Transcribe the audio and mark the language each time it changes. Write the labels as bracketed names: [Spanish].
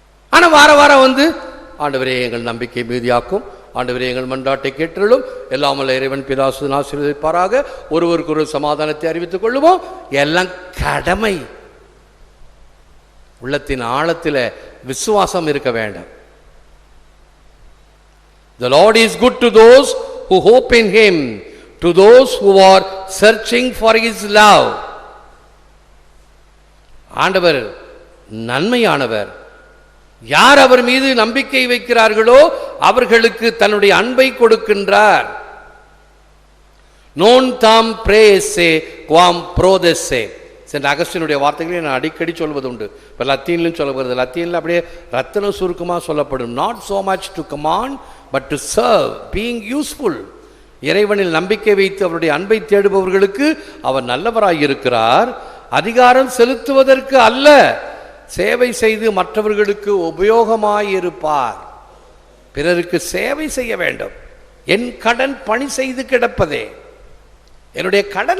[Tamil] ஆனா வார வாரம் வந்து ஆண்டவரே எங்கள் நம்பிக்கை மீதியாக்கும், ஆண்டவரே எங்கள் மன்றாட்டை கேட்டருளும், எல்லாமல்ல இறைவன் பிதாசுதன் ஆசீர்வதிப்பாராக, ஒருவருக்கு ஒரு சமாதானத்தை அறிவித்துக் கொள்ளுவோம். எல்லாம் கடமை. உள்ளத்தின் ஆழத்தில் விசுவாசம் இருக்க வேண்டும். [English] The Lord is good to those who hope in Him, to those who are searching for His love. [Tamil] ஆண்டவர் நன்மையானவர். யார் அவர் மீது நம்பிக்கை வைக்கிறார்களோ அவர்களுக்கு தன்னுடைய அன்பை கொடுக்கின்றார். [Latin] non tam prese quam prodesse. [Tamil] சென்ற அகஸ்டினுடைய வார்த்தைகளை நான் அடிக்கடி சொல்வது உண்டு. இப்போ லத்தீன்லையும் சொல்லப்படுது. லத்தீனில் அப்படியே ரத்தன சுருக்கமாக சொல்லப்படும். [English] Not so much to command but to serve, being useful. [Tamil] இறைவனில் நம்பிக்கை வைத்து அவருடைய அன்பை தேடுபவர்களுக்கு அவர் நல்லவராய் இருக்கிறார். அதிகாரம் செலுத்துவதற்கு அல்ல, சேவை செய்து மற்றவர்களுக்கு உபயோகமாயிருப்பார். பிறருக்கு சேவை செய்ய வேண்டும். என் கடன் பணி செய்து கிடப்பதே என்னுடைய கடன்.